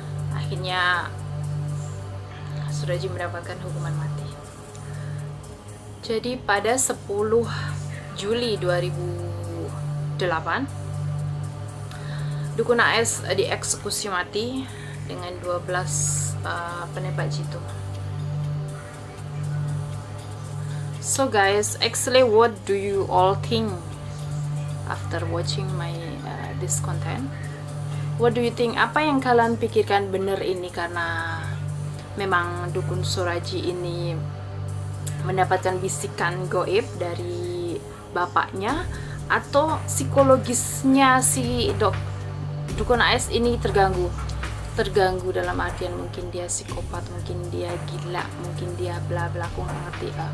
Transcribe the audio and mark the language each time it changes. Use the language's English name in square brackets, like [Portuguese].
[Indonesian] Akhirnya Suraji mendapatkan hukuman mati. Jadi pada 10 Juli 2008 Dukun AS dieksekusi mati dengan 12 penembak jitu. [English] So guys, actually what do you all think after watching my this content? What do you think? [Indonesian] Apa yang kalian pikirkan benar ini karena memang Dukun Suraji ini mendapatkan bisikan goib dari bapaknya, atau psikologisnya si Dukun AS ini terganggu dalam artian mungkin dia psikopat, mungkin dia gila, mungkin dia bla bla, aku nggak ngerti.